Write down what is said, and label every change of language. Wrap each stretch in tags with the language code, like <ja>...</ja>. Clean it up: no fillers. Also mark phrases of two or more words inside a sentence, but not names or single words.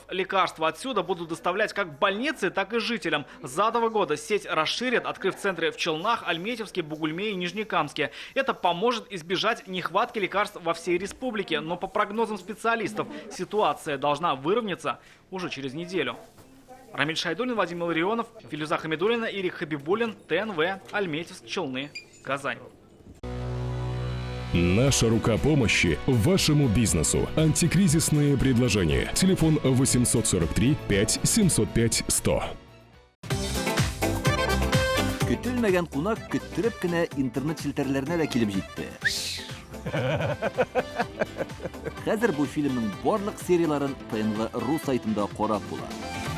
<ru>Лекарства отсюда будут доставлять как больницы, так и жителям. За 2 года сеть расширят, открыв центры в Челнах, Альметьевске, Бугульме и Нижнекамске. Это поможет избежать нехватки лекарств во всей республике. Но по прогнозам специалистов, ситуация должна выровняться уже через неделю. Рамиль Шайдуллин, Вадим Илларионов, Филюза Хамидуллина, Ирик Хабибуллин, ТНВ, Альметьевск, Челны, Казань. Наша рука помощи вашему бизнесу. Антикризисные предложения. Телефон 843 5 705 100.</ru> <tt>Көтелмәгән кунак көттөреп кенә интернет челтәрләренә дә килеп җитте. Хәзер бу фильмның барлык серияларын ТНВ.ру сайтында карап була.</tt>